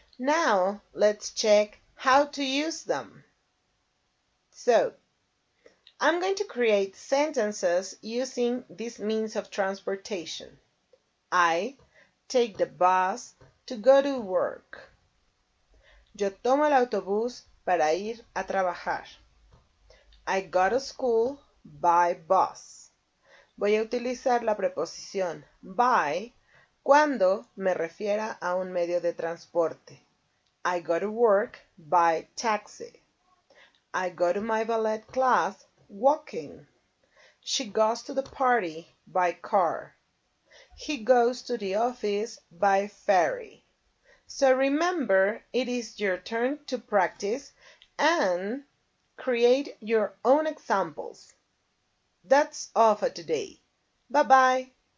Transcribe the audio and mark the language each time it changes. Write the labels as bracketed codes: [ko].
[en] Now let's check how to use them. So, I'm going to create sentences using these means of transportation. I take the bus to go to work. [es] Yo tomo el autobús para ir a trabajar. [en] I go to school by bus. [es] Voy a utilizar la preposición by cuando me refiera a un medio de transporte. [en] I go to work by taxi. I go to my ballet class walking. She goes to the party by car. He goes to the office by ferry. So remember, it is your turn to practice and create your own examples. That's all for today. Bye-bye.